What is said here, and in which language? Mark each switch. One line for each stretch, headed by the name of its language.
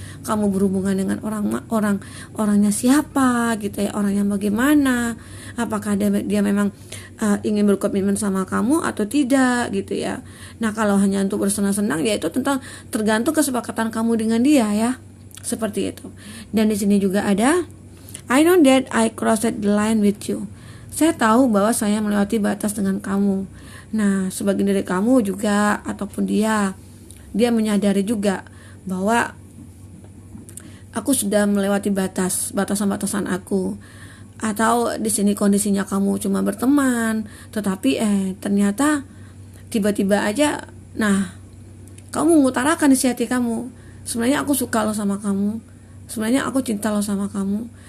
Indonesian: Kamu berhubungan dengan orangnya siapa gitu ya, orang yang bagaimana, apakah dia memang ingin berkomitmen sama kamu atau tidak gitu ya. Nah kalau hanya untuk bersenang-senang ya itu tergantung kesepakatan kamu dengan dia ya, seperti itu. Dan di sini juga ada
English: I know that I crossed the line with you.
Indonesian: Saya tahu bahwa saya melewati batas dengan kamu. Nah sebagian dari kamu juga ataupun dia menyadari juga bahwa aku sudah melewati batasan aku. Atau di sini kondisinya kamu cuma berteman, tetapi ternyata tiba-tiba aja, nah kamu mengutarakan isi hati kamu, sebenarnya aku suka lo sama kamu, sebenarnya aku cinta lo sama kamu.